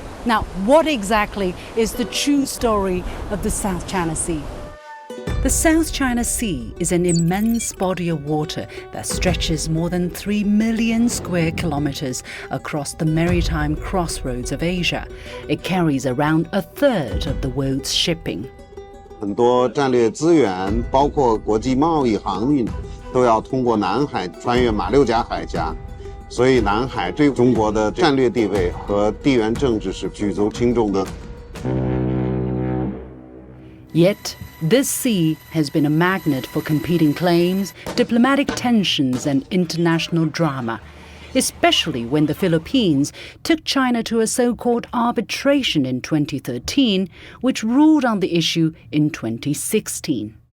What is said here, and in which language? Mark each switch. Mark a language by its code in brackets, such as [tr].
[en] Now, what exactly is the true story of the South China Sea? The South China Sea is an immense body of water that stretches more than 3 million square kilometers across the maritime crossroads of Asia. It carries around a third of the world's shipping. [zh] 很多战略资源，包括国际贸易航运，都要通过南海穿越马六甲海峡。所以南海对中国的战略地位和地缘政治是举足轻重的。 [en] Yet, this sea has been a magnet for competing claims, diplomatic tensions and international drama, especially when the Philippines took China to a so-called arbitration in 2013, which ruled on the issue in 2016.